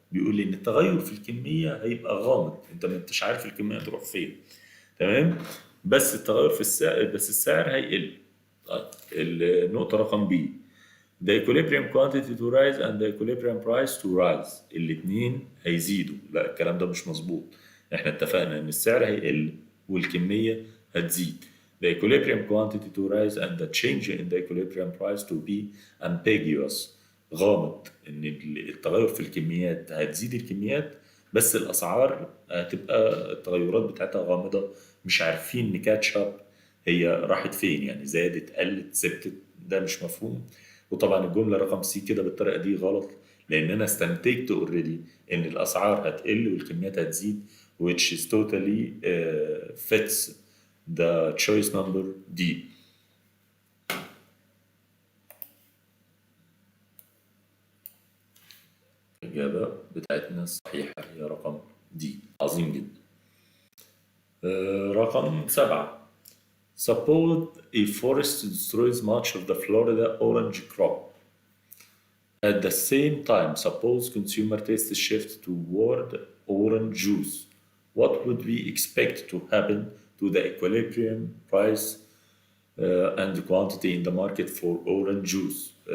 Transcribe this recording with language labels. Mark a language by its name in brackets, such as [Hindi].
[Arabic] بيقول لي ان التغير في الكمية هيبقى غامض، انت ما انتش عارف الكمية تروح فين. تمام؟ بس التغير في السعر، بس السعر هيقل. طيب النقطة رقم بي [English] the equilibrium quantity to rise and the equilibrium price to rise. [Arabic] الاتنين هيزيدوا. لا الكلام ده مش مظبوط. احنا اتفقنا ان السعر هيقل والكمية هتزيد. [English] The equilibrium quantity to rise and the change in the equilibrium price to be ambiguous. [Arabic] غامض، ان التغير في الكميات هتزيد الكميات، بس الاسعار هتبقى التغيرات بتاعتها غامضة، مش عارفين نكاتش اب هي راحت فين، يعني زادت قلت ثبتت، ده مش مفهوم. وطبعا الجمله رقم سي كده بالطريقه دي غلط، لان انا استنتجت اوريدي ان الاسعار هتقل والكميات هتزيد [English] which is totally fits the choice number D. [Arabic] الإجابة بتاعتنا الصحيحة هي رقم D. عظيم جدا. رقم 7. [English] Suppose a forest destroys much of the Florida orange crop. At the same time, suppose consumer tastes shift toward orange juice. What would we expect to happen to the equilibrium price and quantity in the market for orange juice?